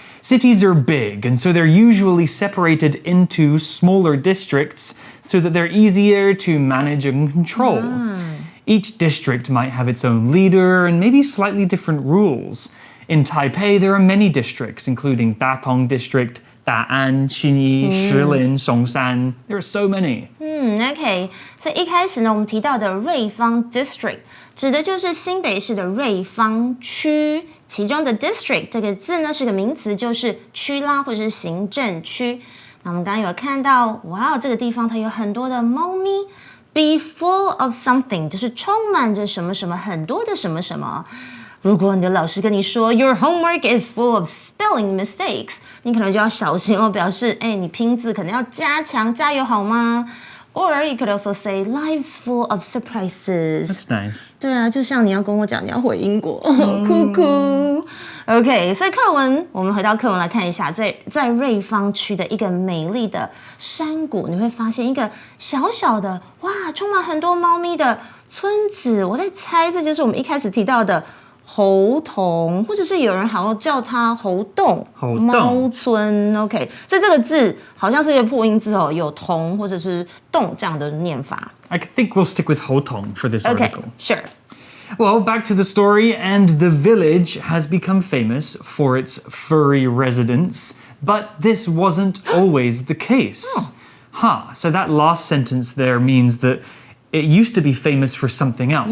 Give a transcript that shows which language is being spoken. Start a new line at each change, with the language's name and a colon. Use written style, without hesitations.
English: Cities are big, and so they're usually separated into smaller districts so that they're easier to manage and control. Each district might have its own leader and maybe slightly different rules. In Taipei, there are many districts, including Datong District, Da'an, Xinyi, Shilin, Songshan. There are so many. Okay.
Chinese: 所以一开始呢，我们提到的瑞芳 district 指的就是新北市的瑞芳区，其中的 district 这个字呢是个名词，就是区啦或者是行政区。那我们刚刚有看到，哇，这个地方它有很多的猫咪。
English: Be full of something
Chinese: 就是充满着什么什么，很多的什么什么。如果你的老师跟你说
English: Your homework is full of spelling mistakes，
Chinese: 你可能就要小心哦，表示你拼字可能要加强，加油好吗？
English: Or you could also say life's full of surprises. That's nice.
Chinese: 对啊，就像你要跟我讲你要回英国，酷酷。 OK， 所以课文我们回到课文来看一下，在瑞芳区的一个美丽的山谷，你会发现一个小小的哇，充满很多猫咪的村子。我在猜这就是我们一开始提到的猴硐，或者是有人好像叫它猴洞、猫村。 OK， 所以这个字好像是一个破音字哦，有硐或者是洞这样的念法。
English: I think we'll stick with 猴硐 for this article. Okay, sure. Well, back to the story, and the village has become famous for its furry residents, but this wasn't always the case. So that last sentence there means that it used to be famous for something else.